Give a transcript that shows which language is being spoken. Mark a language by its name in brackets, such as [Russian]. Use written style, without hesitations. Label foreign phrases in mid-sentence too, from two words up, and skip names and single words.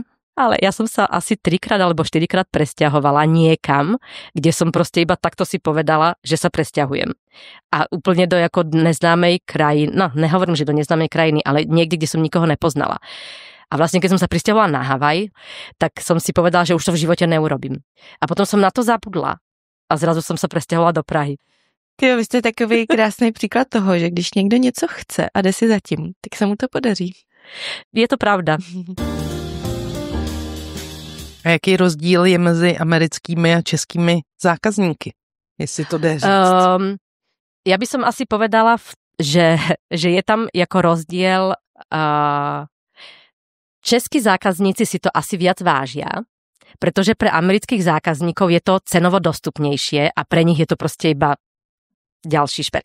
[Slovak] Ale ja som sa asi 3-krát alebo 4-krát presťahovala niekam, kde som proste iba takto si povedala, že sa presťahujem. A úplne do neznámej krajiny, nehovorím, že do neznámej krajiny, ale niekde, kde som nikoho nepoznala. A vlastne, keď som sa presťahovala na Havaj, tak som si povedala, že už to v živote neurobím. A potom som na to zabudla. A zrazu som sa presťahovala do Prahy. [Czech] Vy jste takový krásný příklad toho, že když někdo něco chce a jde si za tím, tak se mu to podaří. Je to pravda. A jaký rozdíl je mezi americkými a českými zákazníky? Jestli to jde říct. [Slovak] Ja by som asi povedala, že je tam rozdiel. Českí zákazníci si to asi viac vážia, pretože pre amerických zákazníkov je to cenovo dostupnejšie a pre nich je to proste iba ďalší šperk.